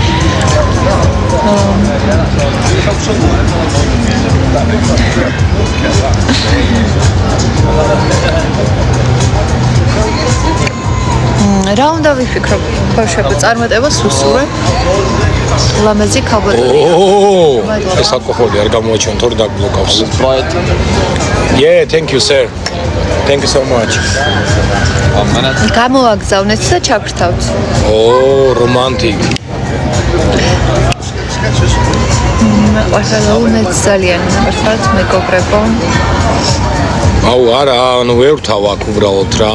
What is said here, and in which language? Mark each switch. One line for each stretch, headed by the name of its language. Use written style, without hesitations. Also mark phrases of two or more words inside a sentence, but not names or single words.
Georgian: რა უნდა ვიფიქრო ბავშვებო წარმატებას უსურვებ ლამაზი ქალბატონი. ეს ალკოჰოლი არ გამოაჩენ თორე დაგბლოკავს.
English: Yeah, thank you sir. Thank you so much.
Georgian: გამოვაგზავნეთ და ჩაგრთავთ. რომანტიკ. მე ძალიან მართლაც მეგობრებო. აუ არა, ანუ ვერ ვთავ აქ უბრალოდ რა.